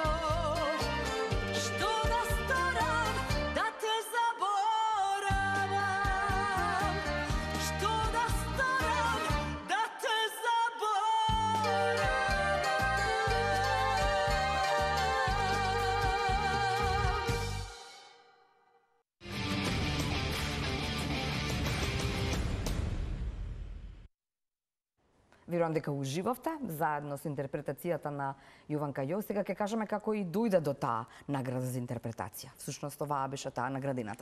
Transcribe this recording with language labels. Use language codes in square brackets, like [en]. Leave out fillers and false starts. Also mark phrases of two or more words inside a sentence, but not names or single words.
[mk] Што да старам, да те заборавам. Што да старам, да те заборавам. Верувам дека уживавте заедно со интерпретацијата на Јованка Јо. Сега ќе кажеме како и дојде до таа награда за интерпретација. Всушност оваа беше таа наградината,